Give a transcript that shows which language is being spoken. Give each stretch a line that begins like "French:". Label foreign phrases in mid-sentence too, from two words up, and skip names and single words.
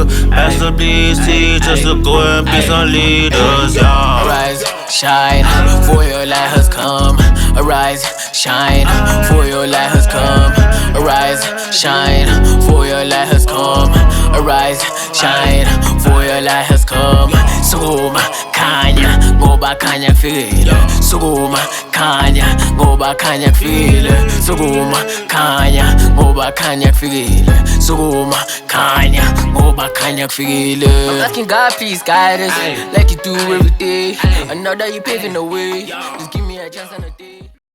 English: Pastor, please teach us to go and be some leaders, yeah. Arise, shine, for your light has come. Arise, shine, for your light has come. Arise, shine, for your light has come. Arise, shine, for your light has come.
Zulu: Sukuma, khanya, ngoba khanya kufikile. Sukuma, khanya, ngoba khanya kufikile. Sukuma, khanya, ngoba khanya kufikile. Sukuma, khanya, ngoba khanya kufikile.
English: I'm asking God, please guide us, like you do every day. I know that you paving the way. Just give me a chance on a day.